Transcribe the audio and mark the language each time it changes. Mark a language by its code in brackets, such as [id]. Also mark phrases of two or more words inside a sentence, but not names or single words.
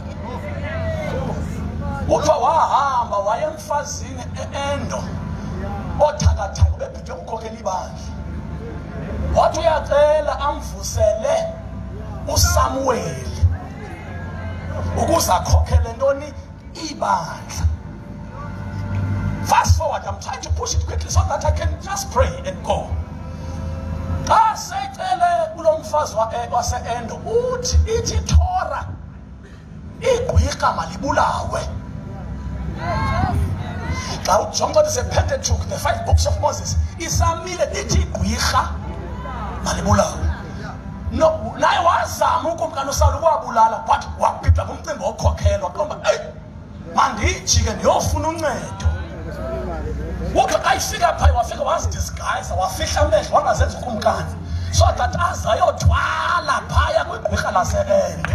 [xh] kuthiwa wahamba waye emfazini eEndo othakathaka bebhidwe ukukhokhela ibandla wathi uyacela amvusele uSamuel ukuze akhokhele ntoni ibandla. [en] Fast forward, I'm trying to push it quickly so that I can just pray and go. [xh] Xa secele kulo mfazi wase-Endo uthi ithi Thora igqwirha malibulawe. Xa ujonga [en] the Pentateuch, the 5 books of Moses, [xh] isamile ithi igqwirha malibulawe. No, naye wazama ukumkani uSawule ukuwabulala but wabhidwa ngumcimbi wokhokhelwa qomba mandijike ndiyofuna uncedo. Uke ayifika phaya wafika wazidisguise wafihla amehlo wangazenza ukumkani [en] so that [xh] azayothwala phaya kwigqirha laseende.